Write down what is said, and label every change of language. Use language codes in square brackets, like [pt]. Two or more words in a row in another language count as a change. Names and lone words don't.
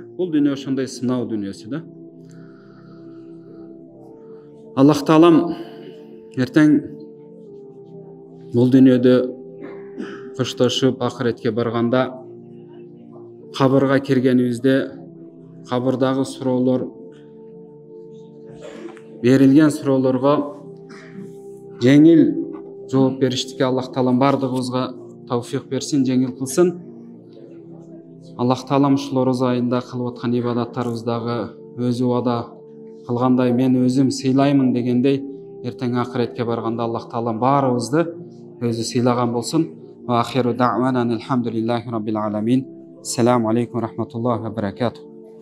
[ky] Бул дүйнө ошондой сыноо дүйнөсү да. Аллах Таалам эртең бул дүйнөдө коштошуп акыретке барганда кабырга киргенибизде кабырдагы суроолор берилген суроолорго жеңил жооп бериштикке Аллах Таалам бардыгыбызга тауфик берсин, жеңил кылсын. Аллах Таалам ушул ораза айында кылып аткан ибадаттарыбыздагы өзү убада кылгандай мен өзүм сыйлаймын дегендей эртең акыретке барганда Аллах Таалам баарыбызды өзү сыйлаган болсун. [ar] وآخر دعوانا الحمد لله رب العالمين. السلام عليكم ورحمة الله وبركاته.